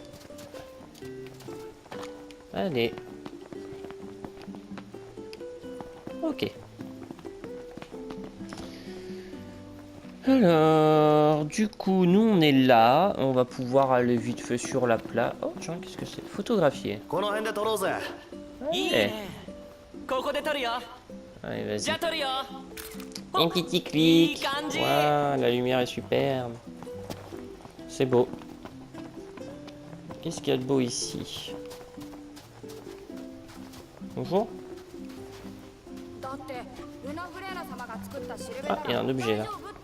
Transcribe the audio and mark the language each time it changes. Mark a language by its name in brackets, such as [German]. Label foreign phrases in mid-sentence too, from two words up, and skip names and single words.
[French] Allez. Ok. Alors, du coup, nous on est là. On va pouvoir aller vite fait sur la plage. Oh, tiens, qu'est-ce que c'est? Photographier. [Japanese] この辺で撮ろうぜ。いい Eh, ね。ここで撮るよ。 [French] allez, vas-y. [Japanese] じゃあ撮るよ。 [French] Un petit clic. Kanji. Waouh, la lumière est superbe. C'est beau. Qu'est-ce qu'il y a de beau ici? Bonjour. Ah, il y a un objet là.